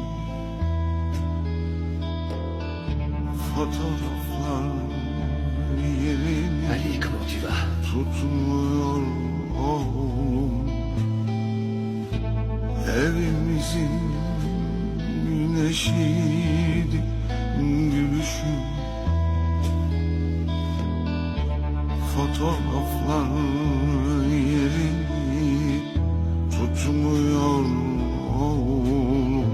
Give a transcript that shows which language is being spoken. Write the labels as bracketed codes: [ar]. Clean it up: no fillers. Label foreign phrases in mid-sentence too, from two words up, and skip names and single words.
[tr] Fotoğraflar yerini Ali, [fr] comment tu vas? [tr] tutmuyor oğlum. Evimizin güneşiydi gülüşüm. Fotoğraflar yerini tutmuyor oğlum.